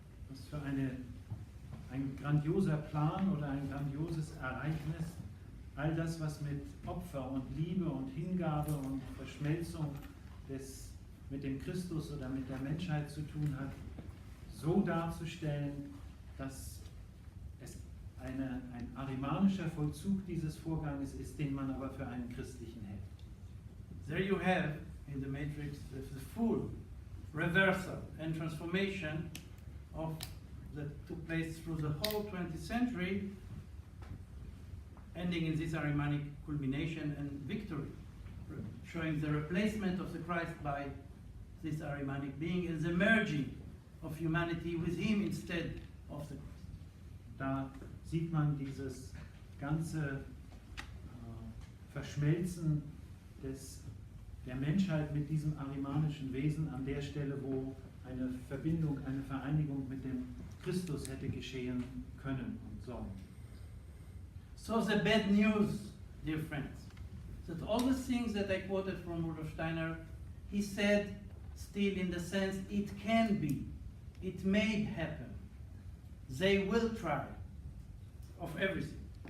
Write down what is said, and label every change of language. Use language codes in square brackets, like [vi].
[de] Was für ein grandioser Plan oder ein grandioses Ereignis, all das, was mit Opfer und Liebe und Hingabe und Verschmelzung mit dem Christus oder mit der Menschheit zu tun hat, so darzustellen, dass es ein ahrimanischer Vollzug dieses Vorganges ist, den man aber für einen christlichen hält. [en] There you have in the Matrix the full reversal and transformation that took place through the whole 20th century, ending in this Ahrimanic culmination and victory, showing the replacement of the Christ by this Ahrimanic being and the merging of humanity with him instead of the Christ. [de] Da sieht man dieses ganze Verschmelzen der Menschheit mit diesem ahrimanischen Wesen an der Stelle, wo eine Verbindung, eine Vereinigung mit dem Christus hätte geschehen können und sollen. [en] So the bad news, dear friends, that all the things that I quoted from Rudolf Steiner, he said still in the sense it can be, it may happen, they will try, of everything.